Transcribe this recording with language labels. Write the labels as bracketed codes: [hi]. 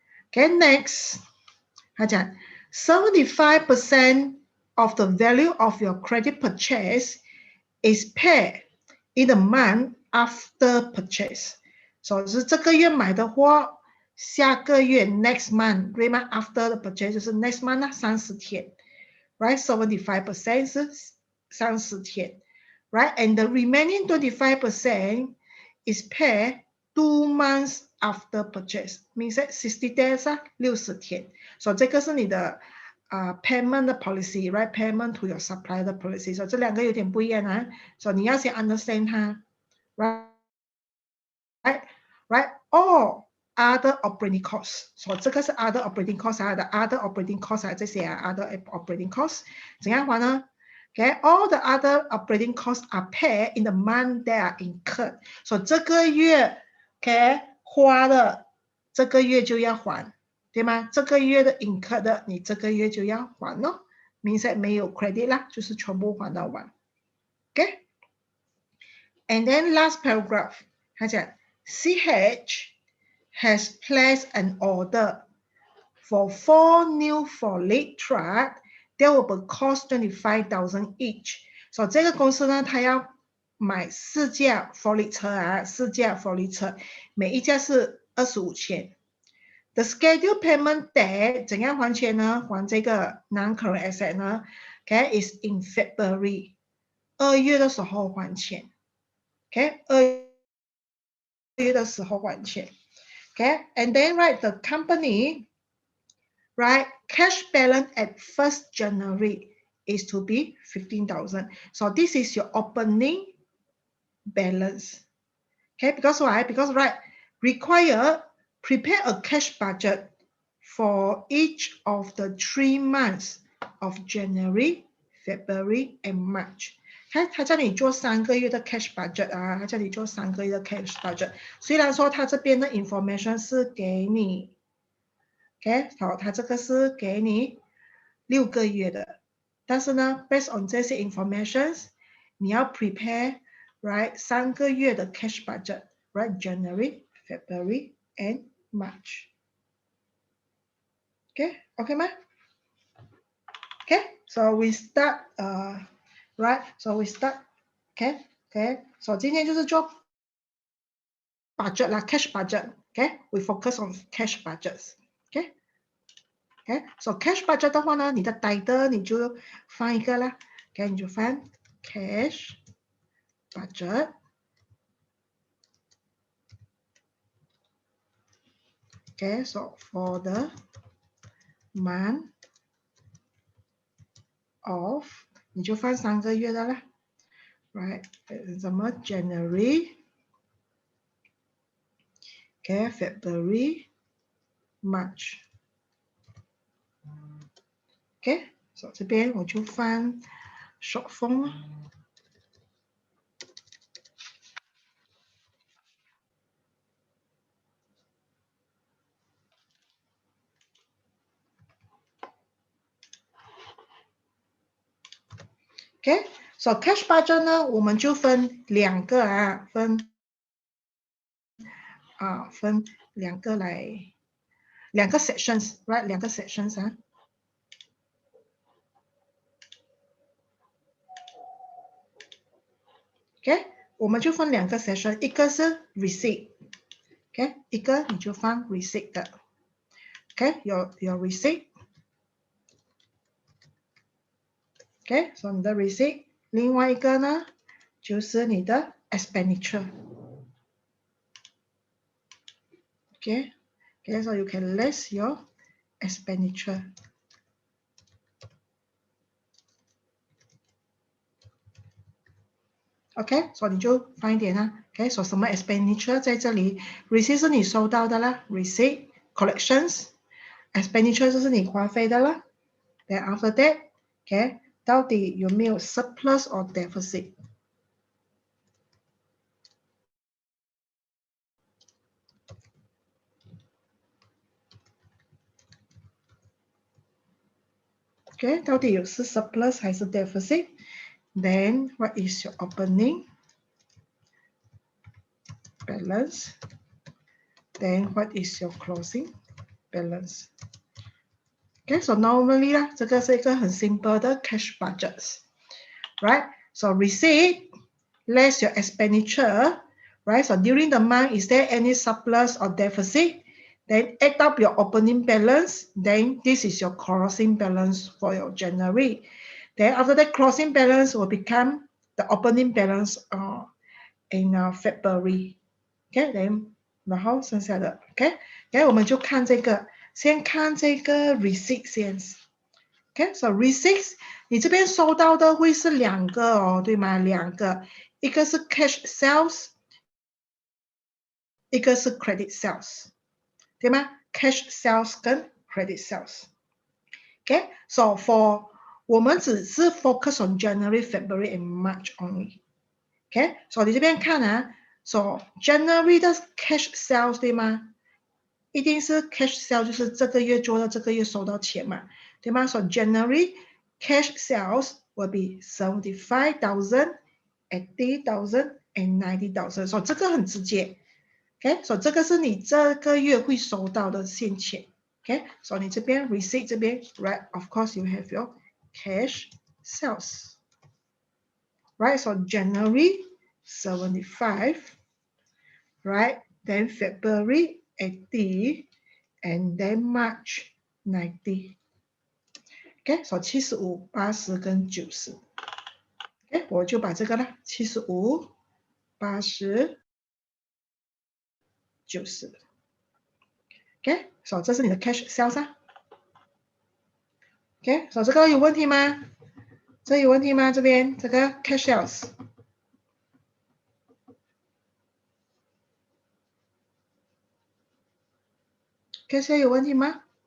[en] OK， next， 他讲 75% of the value of your credit purchase is paid in the month after purchase， [zh] 所以是这个月买的货，下个月 [en] next month 对吗 ？After the purchase 就是 next month 啊，30天 ，right？ [zh] 75% 是30天 ，right？ [en] And the remaining 25% is paid 2 months after purchase， means that 60 days 啊， [zh] 60天。所以这个是你的payment 的 policy，right？ [en] Payment to your supplier [zh] 的 policy， 所以这两个有点不一样啊。所以你要先 understand 它 ，right？ [en] All other operating costs， 所以这个是 other operating costs 啊的 other operating costs 啊这些啊 other operating costs [zh] 怎样还呢？ [en] Okay, all the other operating costs are paid in the month that are incurred. [zh] 所以这个月 ，OK 花的，这个月就要还，对吗？这个月的 incurred 的，你这个月就要还咯。明显没有 credit 啦，就是全部还到完。 [en] OK, and then last paragraph， 他讲 CH has placed an order for 4 new forklift truck that will cost 25,000 each。 [zh] 所以这个公司呢，它要买4架 forklift 车啊，4架 forklift 车，每一架是25,000。 [en] The scheduled payment date [zh] 怎样还钱呢？ [en] 还这个 non-current asset 呢 ？Okay, is in February， [zh] 2月的时候还钱。 Okay, 2月的时候还钱。 [en] Okay, and then right the company。Right, cash balance at 1st January is to be 15,000. So this is your opening balance. Okay, because why? Because right, require prepare a cash budget for each of the 3 months of January, February, and March. [zh] 他叫你做3个月的 cash budget 啊，他叫你做3个月的 cash budget。虽然说他这边的 information 是给你。 [en] OK， 好，它这个是给你6个月的， [zh] 但是呢 [en] ，based on 这些 informations， 你要 prepare right 3个月的 cash budget right January, February and March。 OK 吗 ？OK， so we start right， so we start OK， so 今天就是做 budget 啦 ，cash budget。OK，we focus on cash budgets。OK。Okay, so cash budget 的话呢，你的 title 你就放一个啦 ，OK， 你就放 cash budget。Okay, so for the month of， [zh] 你就放3个月的啦 [en] ，right？什么 January，Okay， February、March。OK， 所以这边我就放 short form。 [zh] OK， so cash budget 呢，我们就分2个啊，分2个来，2个 sections，right？ 2个 sections 啊。 OK， 我们就分2个 section， 一个是 receipt，OK， 一个你就放 receipt 的 ，OK， your receipt，OK， so 你的 receipt 另外一个呢，就是你的 [en] expenditure。Okay, okay, so you can list your expenditure. [zh] OK， 所以你就放一点啊。OK， 所以什么 expenditure 在这里 ，receipt 是你收到的啦 ，receipt collections，expenditure 就是你花费的啦。 [en] Then after that，OK， 到底有没有 surplus or deficit？OK， [zh] 到底是 surplus 还是 deficit？ [en] Then what is your opening balance? Then what is your closing balance? Okay, so normally 啦， [zh] 这个是一个很 simple 的 [en] cash budgets, right? So receipt less your expenditure, right? So during the month, is there any surplus or deficit? Then add up your opening balance. Then this is your closing balance for your January. Then after that, closing balance will become the opening balance in February. [zh] Okay, then 然后剩下的 OK， 然后我们就看这个，先看这个 receipt 先。 OK， so receipts 你这边收到的会是两个哦，对吗？两个，一个是 cash sales， 一个是 credit sales， 对吗 ？cash sales 跟 credit sales。OK，so for 我们只是 [en] focus on January, February and March only。 [zh] OK，so 你这边看啊。 [en] So January 的 cash sales 对吗？ [zh] 一定是 cash sales， 就是这个月做的，这个月收到钱嘛，对吗？ [en] So January cash sales will be 75,000, 80,000 and 90,000。 So 这个很直接 ，OK， so [zh] 这个是你这个月会收到的现钱 [en] ，OK， so 你这边 receipt 这边 ，right， of course you have your cash sales。Right, so January 75, right? Then February 80, and then March 90. [zh] OK， so 75、80跟90。OK， 我就把这个啦，75、80、90。 OK， so 这是你的 cash sales 啊。 OK， so 这个有问题吗？这有问题吗？这边这个 cash sales。 cash sales 有问题吗？